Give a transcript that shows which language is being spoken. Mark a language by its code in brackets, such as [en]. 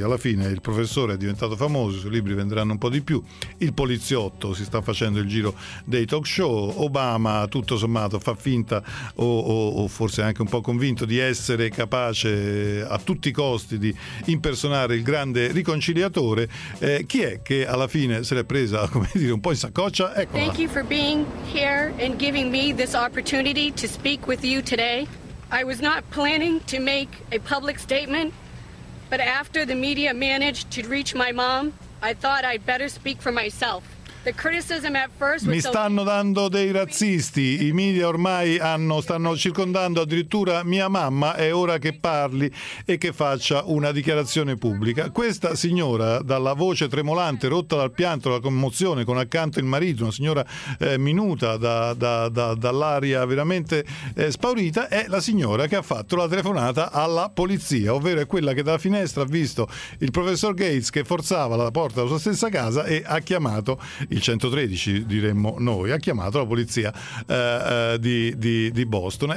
[it] Alla fine il professore è diventato famoso, i suoi libri venderanno un po' di più, il poliziotto si sta facendo il giro dei talk show, Obama tutto sommato fa finta o forse anche un po' convinto di essere capace a tutti i costi di impersonare il grande riconciliatore. Chi è che alla fine se l'è presa, come dire, un po' in saccoccia? Eccola. [en] Thank you for being here and giving me this opportunity to speak with you today. I was not planning to make a public statement, but after the media managed to reach my mom, I thought I'd better speak for myself. [it] Mi stanno dando dei razzisti, i media ormai stanno circondando addirittura mia mamma, è ora che parli e che faccia una dichiarazione pubblica. Questa signora, dalla voce tremolante, rotta dal pianto, dalla commozione, con accanto il marito, una signora minuta dall'aria veramente spaurita, è la signora che ha fatto la telefonata alla polizia, ovvero è quella che dalla finestra ha visto il professor Gates che forzava la porta della sua stessa casa e ha chiamato il 113, diremmo noi, ha chiamato la polizia di Boston.